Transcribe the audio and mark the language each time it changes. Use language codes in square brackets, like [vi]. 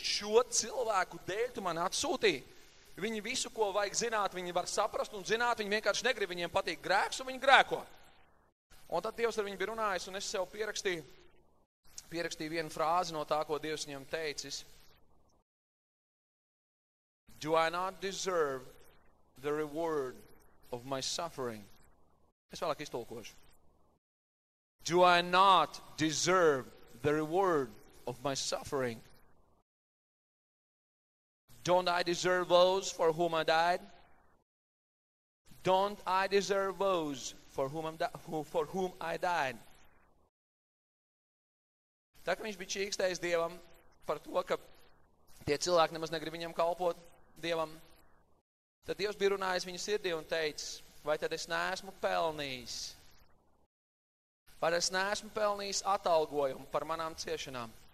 [lv] Šo cilvēku dēļ tu mani atsūtīji. Viņi visu, ko vajag zināt, viņi var saprast un zināt. Viņi vienkārši negrib, viņiem patīk grēks un viņi grēko. Un tad Dievs ar viņu bija runājis, un es sev pierakstīju vienu frāzi no tā, ko Dievs viņam teicis. [en] Do I not deserve the reward of my suffering? [lv] Es vēlāk iztulkošu. [en] Do I not deserve the reward of my suffering? Don't I deserve those for whom I died? Don't I deserve those for whom I died? [lv] Tā kā viņš bija čīkstējis Dievam par to, ka tie cilvēki nemaz negrib viņam kalpot Dievam, tad Dievs bija runājis viņa sirdī un teicis, vai tad es neesmu pelnījis? Vai es neesmu pelnījis atalgojumu par manām ciešanām?